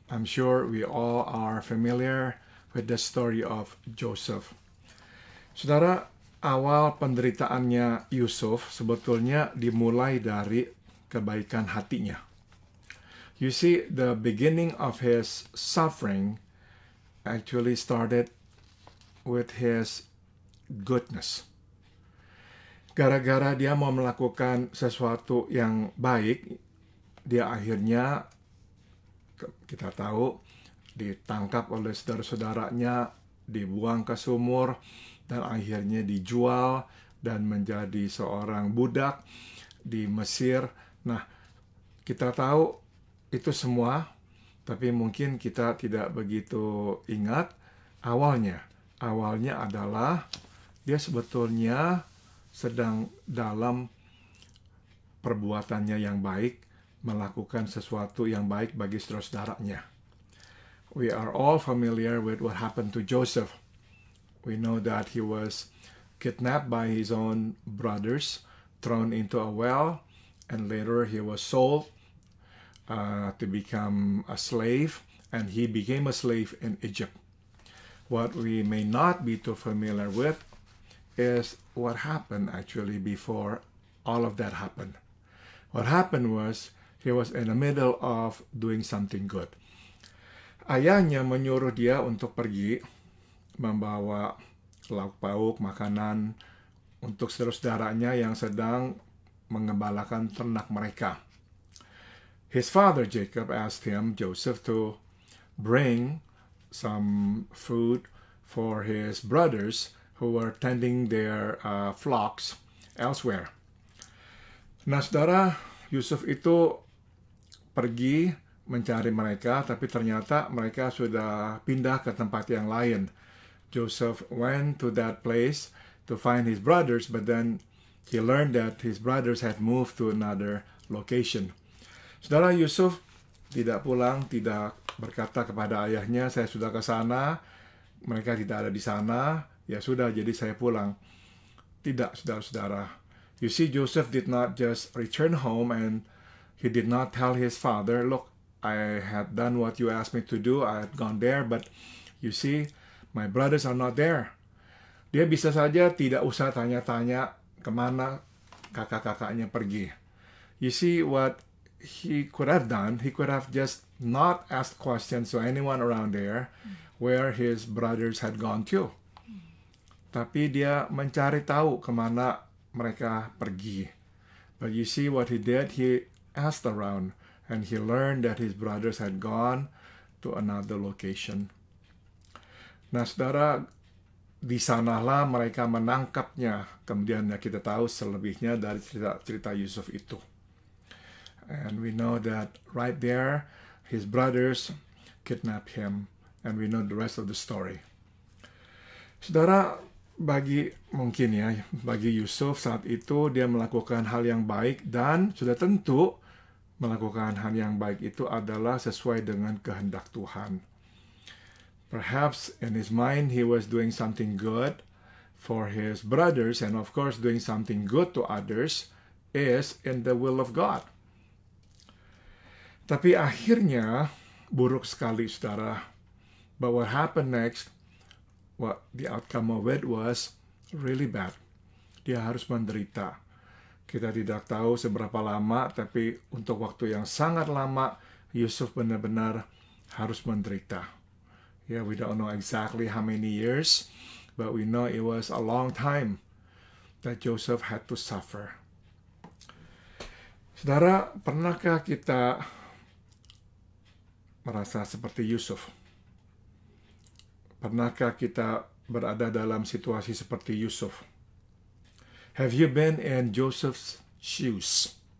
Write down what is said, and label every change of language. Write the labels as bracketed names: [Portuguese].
[English] I'm sure we all are familiar with the story of Joseph. [Indonesian] Saudara, awal penderitaannya Yusuf sebetulnya dimulai dari kebaikan hatinya. [English] You see, the beginning of his suffering actually started with his goodness. [Indonesian] Gara-gara dia mau melakukan sesuatu yang baik, dia akhirnya, kita tahu, ditangkap oleh saudara-saudaranya, dibuang ke sumur, dan akhirnya dijual dan menjadi seorang budak di Mesir. Nah, kita tahu itu semua, tapi mungkin kita tidak begitu ingat awalnya. Awalnya adalah dia sebetulnya sedang dalam perbuatannya yang baik, melakukan sesuatu yang baik bagi saudara-saudaranya. [English] We are all familiar with what happened to Joseph. We know that he was kidnapped by his own brothers, thrown into a well, and later he was sold to become a slave, and he became a slave in Egypt. What we may not be too familiar with is what happened actually before all of that happened. What happened was he was in the middle of doing something good. [Indonesian] Ayahnya menyuruh dia untuk pergi membawa lauk pauk, makanan untuk saudara-saudaranya yang sedang mengembalakan ternak mereka. [English] His father Jacob asked him, Joseph, to bring some food for his brothers who were tending their flocks elsewhere. [Indonesian] Nah, saudara, Yusuf itu pergi mencari mereka, tapi ternyata mereka sudah pindah ke tempat yang lain. [English] Joseph went to that place to find his brothers, but then he learned that his brothers had moved to another location. [Indonesian] Saudara, Yusuf tidak pulang, tidak berkata kepada ayahnya, saya sudah ke sana, mereka tidak ada di sana, ya sudah, jadi saya pulang. Tidak, saudara-saudara. [English] You see, Joseph did not just return home and he did not tell his father, look, I had done what you asked me to do, I had gone there, but you see, my brothers are not there. [Indonesian] Dia bisa saja tidak usah tanya-tanya kemana kakak-kakaknya pergi. [English] You see, what he could have done, he could have just not asked questions to anyone around there where his brothers had gone to. [Indonesian] Tapi dia mencari tahu kemana mereka pergi. [English] But you see what he did, he asked around. and he learned that his brothers had gone to another location. [Indonesian] Nah, saudara, di sanalah mereka menangkapnya. Kemudian kita tahu selebihnya dari cerita Yusuf itu. [English] And we know that right there, his brothers kidnapped him. And we know the rest of the story. [Indonesian] Saudara, bagi Yusuf saat itu dia melakukan hal yang baik, dan sudah tentu melakukan hal yang baik itu adalah sesuai dengan kehendak Tuhan. [English] Perhaps in his mind he was doing something good for his brothers, and of course doing something good to others is in the will of God. [Indonesian] Tapi akhirnya buruk sekali, saudara. [English] But what happened next, what the outcome of it was really bad. [Indonesian] Dia harus menderita. Kita tidak tahu seberapa lama, tapi untuk waktu yang sangat lama, Yusuf benar-benar harus menderita. [English] Yeah, we don't know exactly how many years, but we know it was a long time that Joseph had to suffer. [Indonesian] Saudara, pernahkah kita merasa seperti Yusuf? Pernahkah kita berada dalam situasi seperti Yusuf? [English] Have you been in Joseph's shoes?